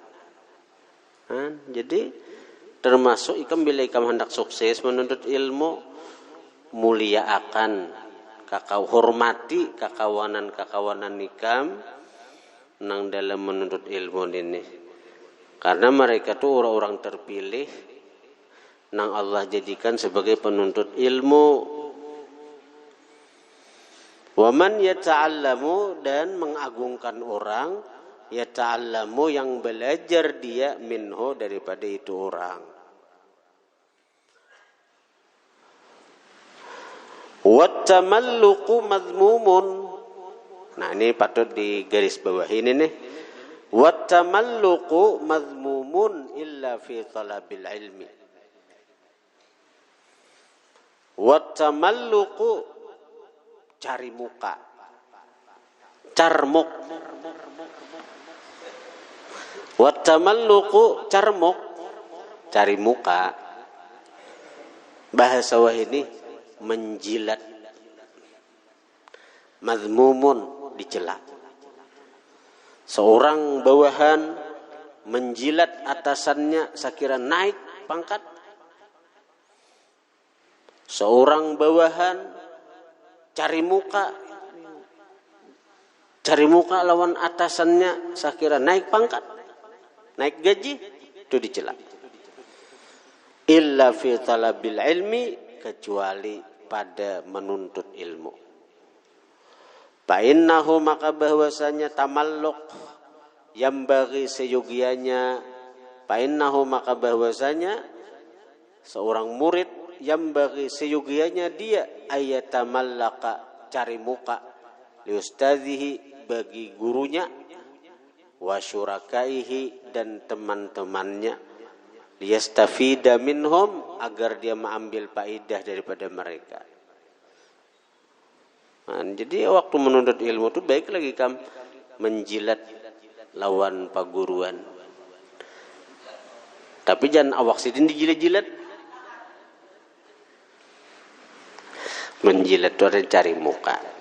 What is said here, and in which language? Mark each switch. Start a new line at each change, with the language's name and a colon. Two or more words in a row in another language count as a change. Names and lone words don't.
Banjar: Jadi termasuk ikam bila ikam hendak sukses menuntut ilmu, muliakan hormati kekawanan ikam nang dalam menuntut ilmu ini. Karena mereka tuh orang-orang terpilih nang Allah jadikan sebagai penuntut ilmu.
Arabic: ومن يتعلم,
Banjar: dan mengagungkan orang, yata'allamu yang belajar dia, minhu daripada itu orang.
Arabic: والتملق مذموم.
Banjar: Nah ini patut digaris bawahi ini nih.
Arabic: والتملق مذموم إلا في طلب العلم.
Banjar: Wattamalluqu, cari muka, carmuk. Wattamalluqu, carmuk, cari muka. Bahasa wahini menjilat. Mazmumun, dicela. Seorang bawahan menjilat atasannya sekira naik pangkat. Seorang bawahan cari muka lawan atasannya sekira naik pangkat, naik gaji, itu dicela.
Arabic: إلا في طلب العلم,
Banjar: kecuali pada menuntut ilmu. Fa'innahu, maka bahwasanya tamalluk yang bagi seyogianya, fa'innahu, maka bahwasanya seorang murid yang bagi seyogianya dia ayatamallaka, cari muka, liustadhihi, bagi gurunya,
Arabic: وشركائه,
Banjar: dan teman-temannya,
Arabic: ليستفيد منهم,
Banjar: agar dia mengambil faidah daripada mereka. Nah, jadi waktu menuntut ilmu itu baik lagi kam menjilat lawan paguruan. Tapi jangan awak sidin dijilat-jilat. Menjilat itu ada cari muka.